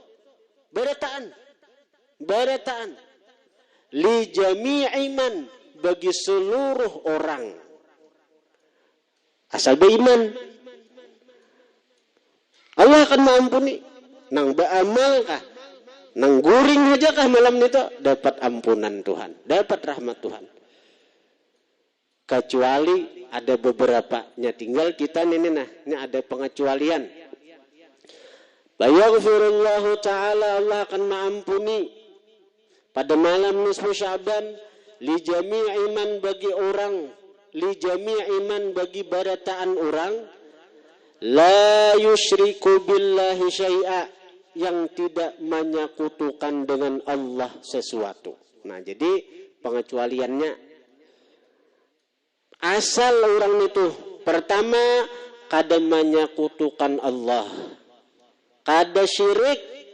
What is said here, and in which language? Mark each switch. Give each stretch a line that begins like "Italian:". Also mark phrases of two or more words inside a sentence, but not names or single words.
Indonesian: Barataan
Arabic: لجميع من,
Indonesian: bagi seluruh orang asal beriman, Allah akan mengampuni.
Banjar: Nang beramal kah, nang guring aja kah malam itu dapat ampunan Tuhan, dapat rahmat Tuhan.
Indonesian: Kecuali ada beberapanya, tinggal kita ini ada pengecualian.
Arabic: يغفر الله تعالى,
Indonesian: Allah akan mengampuni pada malam nisfu Sya'ban
Arabic: لجميع من,
Indonesian: bagi orang,
Arabic: لجميع من,
Indonesian: bagi barataan orang,
Arabic: لا يشرك بالله شيئا,
Indonesian: yang tidak menyekutukan dengan Allah sesuatu. Nah, jadi pengecualiannya, asal orang itu pertama kada menyekutukan Allah, kada syirik.